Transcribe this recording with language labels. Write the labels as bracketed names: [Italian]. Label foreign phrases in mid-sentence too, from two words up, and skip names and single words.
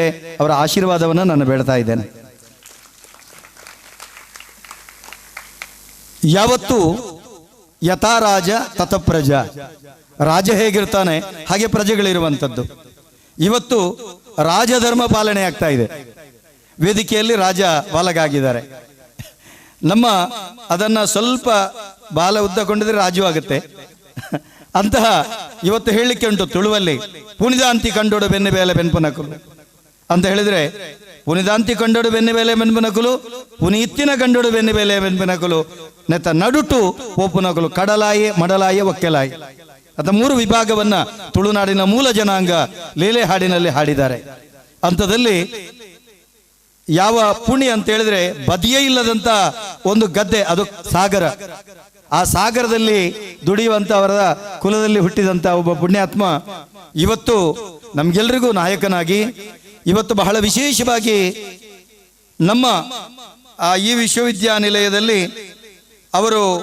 [Kannada] ಅವರ ಆಶೀರ್ವಾದವನ್ನು ನಾನು ಬೇಡ್ತಾ ಇದ್ದೇನೆ. ಯಾವತ್ತು [Sanskrit] ಯಥಾ ರಾಜ ತಥ ಪ್ರಜಾ, [Kannada] ರಾಜ ಹೇಗಿರ್ತಾನೆ ಹಾಗೆ ಪ್ರಜೆಗಳಿರುವಂಥದ್ದು. ಇವತ್ತು ರಾಜಧರ್ಮ ಪಾಲನೆ ಆಗ್ತಾ ಇದೆ. ವೇದಿಕೆಯಲ್ಲಿ ರಾಜ ಬಾಲಗಾಗಿದ್ದಾರೆ. ನಮ್ಮ ಅದನ್ನ ಸ್ವಲ್ಪ ಬಾಲ ಉದ್ದಕೊಂಡಿದ್ರೆ ರಾಜು ಆಗುತ್ತೆ ಅಂತಹ ಇವತ್ತು ಹೇಳಲಿಕ್ಕೆ ಉಂಟು ತುಳುವಲ್ಲಿ. [Tulu] ಪುನಿದಾಂತಿ ಕಂಡೋಡು ಬೆನ್ನೆ ಬೇಲೆ ಬೆನ್ಪುನಕುಲು [Kannada] ಅಂತ ಹೇಳಿದ್ರೆ, [Tulu] ಪುನಿದಾಂತಿ ಕಂಡೋಡು ಬೆನ್ನೆ ಬೇಲೆ ಬೆನ್ಪುನಕುಲು, ಪುನೀತ್ತಿನ ಕಂಡೋಡು ಬೆನ್ನೆ ಬೇಲೆ ಬೆನ್ಪುನಕುಲು, ನೆತ್ತ ನಡುಟು ಪೋಪುನಕುಲು, ಕಡಲಾಯಿ ಮಡಲಾಯಿ ಒಕ್ಕೆಲಾಯಿ [Kannada] ಅಂತ 3 ವಿಭಾಗವನ್ನ ತುಳುನಾಡಿನ ಮೂಲ ಜನಾಂಗ ಲೀಲೆ ಹಾಡಿನಲ್ಲಿ ಹಾಡಿದ್ದಾರೆ. ಅಂಥದಲ್ಲಿ ಯಾವ ಪುಣಿ ಅಂತ ಹೇಳಿದ್ರೆ ಬದಿಯೇ ಇಲ್ಲದಂತ ಒಂದು ಗದ್ದೆ, ಅದು ಸಾಗರ. ಆ ಸಾಗರದಲ್ಲಿ ದುಡಿಯುವಂತ ಅವರ ಕುಲದಲ್ಲಿ ಹುಟ್ಟಿದಂತ ಒಬ್ಬ ಪುಣ್ಯಾತ್ಮ ಇವತ್ತು ನಮ್ಗೆಲ್ರಿಗೂ ನಾಯಕನಾಗಿ, ಇವತ್ತು ಬಹಳ ವಿಶೇಷವಾಗಿ ನಮ್ಮ ಈ ವಿಶ್ವವಿದ್ಯಾನಿಲಯದಲ್ಲಿ ಅವರು